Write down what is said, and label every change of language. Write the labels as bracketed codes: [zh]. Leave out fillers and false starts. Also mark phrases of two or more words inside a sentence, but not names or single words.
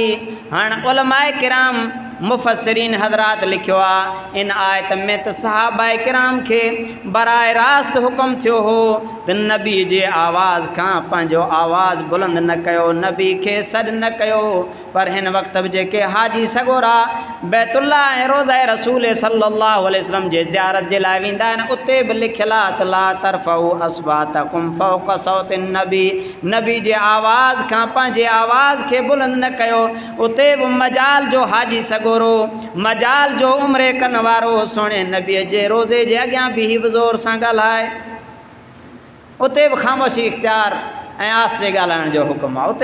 [sd] हाणे उलमाए किराम मुफ़स्सिरीन हज़रात लिखियो आहे इन आयत में त सहाबाए किराम खे बराए रास्त हुकुम थियो हो त नबी जे आवाज़ खां पंहिंजो आवाज़ बुलंद न कयो, नबी खे सॾु न कयो। पर हिन वक़्त बि जेके हाजी सगोरा बैतुल्ला ऐं रोज़ा रसूल [ar] صلى الله عليه وسلم [sd] जे ज़ियारत जे लाइ वेंदा आहिनि, उते बि लिखियलु आहे त [ar] لا ترفعوا أصواتكم فوق صوت النبي, [sd] नबी जे आवाज़ खां पंहिंजे आवाज़ खे बुलंद न कयो। उते बि मजाल जो हाजी सगो मजाल जो उम्रे कन वारो सोने नबीअ जे रोज़े जे अॻियां बीही बि ज़ोर सां ॻाल्हाए। उते बि ख़ामोशी इख़्तियार ऐं आस्ते ॻाल्हाइण जो हुकुम आहे।